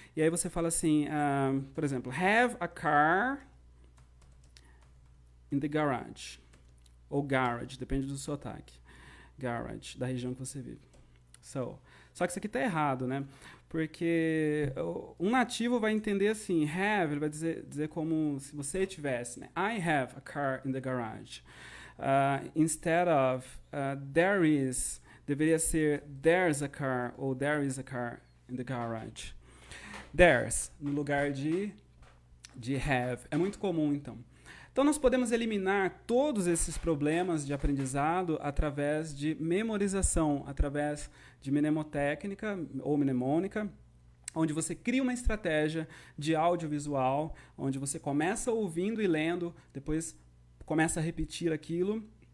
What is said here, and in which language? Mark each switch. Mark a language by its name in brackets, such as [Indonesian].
[Portuguese] E aí você fala assim, por exemplo, [English] have a car in the garage. [Portuguese] Ou garage, depende do sotaque. Garage, da região que você vive. Só que isso aqui está errado, né? Porque um nativo vai entender assim, have, ele vai dizer como se você tivesse, né? [English] I have a car in the garage. Instead of there is, [Portuguese] deveria ser [English] there's a car ou there is a car in the garage. [Portuguese] There's, no lugar de have. É muito comum, então. Então, nós podemos eliminar todos esses problemas de aprendizado através de memorização, através de mnemotécnica ou mnemônica, onde você cria uma estratégia de audiovisual, onde você começa ouvindo e lendo, depois começa a repetir aquilo,